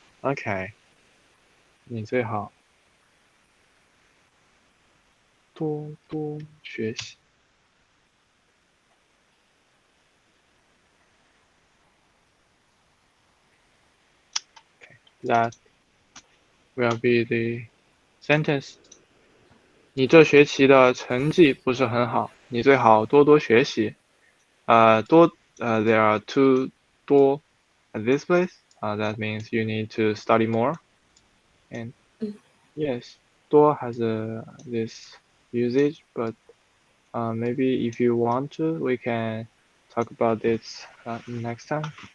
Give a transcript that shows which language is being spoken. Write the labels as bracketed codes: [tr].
[zh] Okay. 你最好多多学习。 [en] That will be the sentence. [zh] 你这学期的成绩不是很好，你最好多多学习。 [en] There are two 多 at this place. That means you need to study more. And Mm. yes, 多 has this usage, but maybe if you want to, we can talk about this next time.